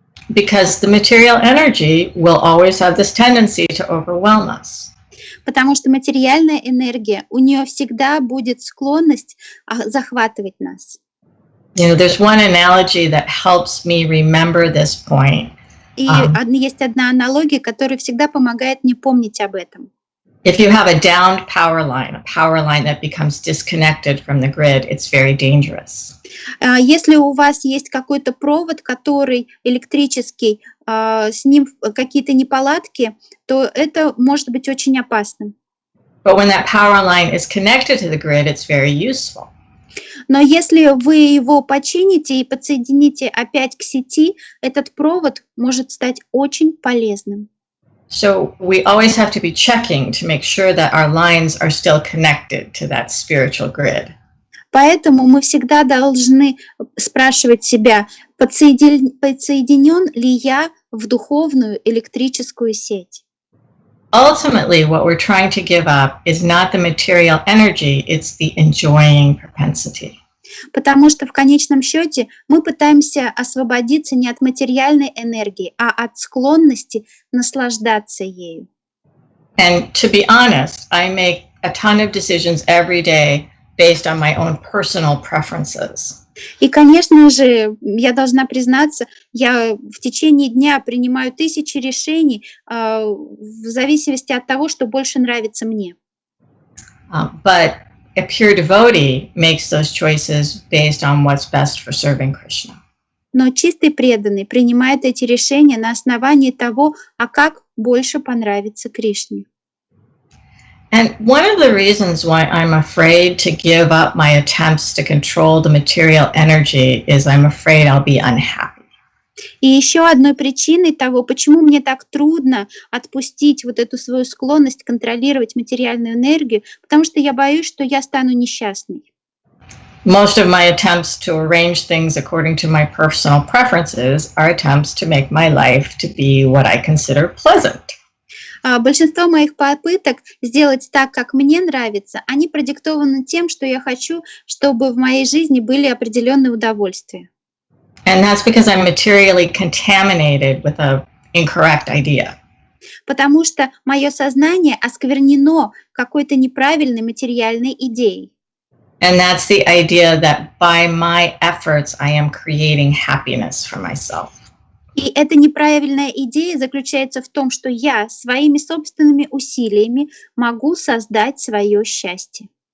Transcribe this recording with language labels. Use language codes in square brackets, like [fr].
[en] Because the material energy will always have this tendency to overwhelm us. [ru] Потому что материальная энергия, у нее всегда будет склонность захватывать нас. [en] There's one analogy that helps me remember this point. [ru] И есть одна аналогия, которая всегда помогает мне помнить об этом. [en] If you have a downed power line that becomes disconnected from the grid, it's very dangerous. [ru] Если у вас есть какой-то провод, который электрический, с ним какие-то неполадки, то это может быть очень опасным. [en] But when that power line is connected to the grid, it's very useful. [ru] Но если вы его почините и подсоедините опять к сети, этот провод может стать очень полезным. [en] So we always have to be checking to make sure that our lines are still connected to that spiritual grid. [ru] Поэтому мы всегда должны спрашивать себя, подсоединен ли я в духовную электрическую сеть. [en] Ultimately, what we're trying to give up is not the material energy, it's the enjoying propensity. [ru] Потому что в конечном счете мы пытаемся освободиться не от материальной энергии, а от склонности наслаждаться ею. [en] And to be honest, I make a ton of decisions every day based on my own personal preferences. [ru] И, конечно же, я должна признаться, я в течение дня принимаю тысячи решений в зависимости от того, что больше нравится мне. [en] But a pure devotee makes those choices based on what's best for serving Krishna. [ru] Но чистый преданный принимает эти решения на основании того, а как больше понравится Кришне. [en] And one of the reasons why I'm afraid to give up my attempts to control the material energy is I'm afraid I'll be unhappy. [ru] И еще одной причиной того, почему мне так трудно отпустить вот эту свою склонность контролировать материальную энергию, потому что я боюсь, что я стану несчастной. [en] Most of my attempts to arrange things according to my personal preferences are attempts to make my life to be what I consider pleasant. [ru] Большинство моих попыток сделать так, как мне нравится, они продиктованы тем, что я хочу, чтобы в моей жизни были определенные удовольствия. [en] And that's because I'm materially contaminated with an incorrect idea. [ru] Потому что мое сознание осквернено какой-то неправильной материальной идеей. [en] And that's the idea that by my efforts I am creating happiness for myself. [ru] И эта неправильная идея заключается в том, что я своими собственными усилиями могу создать свое счастье.